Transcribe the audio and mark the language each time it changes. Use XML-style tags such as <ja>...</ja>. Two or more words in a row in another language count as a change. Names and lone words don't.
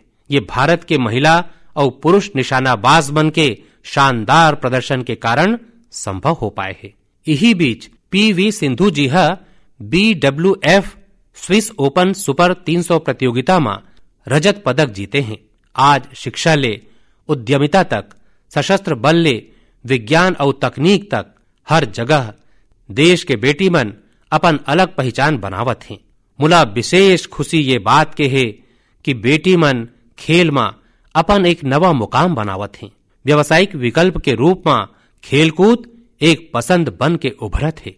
<hne>ये भारत के महिला और पुरुष निशानाबाज बन के शानदार प्रदर्शन के कारण संभव हो पाए है। यही बीच PV सिंधु जी BWF स्विस ओपन सुपर 300 प्रतियोगिता में रजत पदक जीते हैं। आज शिक्षा ले, उद्यमिता तक, सशस्त्र बल ले, विज्ञान और तकनीक तक हर जगह देश के बेटी मन अपन अलग पहचान बनावत हैं। मुला विशेष खुशी ये बात के है कि बेटी मन खेल में अपन एक नवा मुकाम बनावत हैं। व्यवसायिक विकल्प के रूप में खेलकूद एक पसंद बन के उभरत है।</hne>